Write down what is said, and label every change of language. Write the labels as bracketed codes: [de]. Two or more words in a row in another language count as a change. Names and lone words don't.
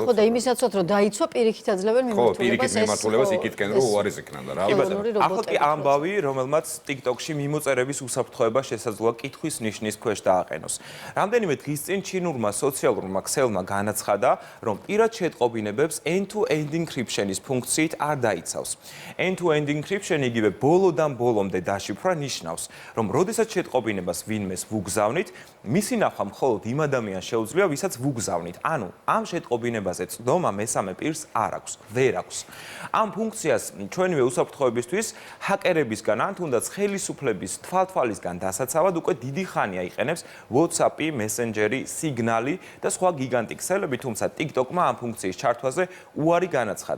[ka] ხო და იმისაცაც რომ დაიცვა პირიქით აძლევენ მიმართულებას იქითკენ რომ უარის იქნან და რა. ახლა კი ამბავი, რომელმაც TikTok-ში მიმოწერების უსაფრთხოება შესაძლოა კითხვის ნიშნის ქვეშ დააყენოს. რამდენიმე დღის წინ ჩინურმა სოციალურმა ქსელმა განაცხადა, რომ პირად შეტყობინებებს [en] end-to-end encryption- [ka] ის ფუნქციით არ დაიცავს. [en] End-to-end encryption [ka] იგივე ბოლოდან ბოლომდე დაშიფრვა ნიშნავს, რომ როდესაც შეტყობინებას ვინმეს ვუგზავნით, მისი ნახვა მხოლოდ იმ ადამიანს შეუძლია, ვისაც ვუგზავნით. ანუ ამ შეტყობინებაზე წდომა მესამე პირს არ აქვს, ვერ აქვს. ამ ფუნქციას ჩვენივე უსაფრთხოებისთვის ჰაკერებისგან ან თუნდაც ხელისუფლების თვალთვალისგან დასაცავად უკვე დიდი ხანია იყენებს WhatsApp, Messenger, Signal და სხვა გიგანტი ქსელები, თუმცა TikTok-მა ამ ფუნქციის ჩართვაზე უარი განაცხადა.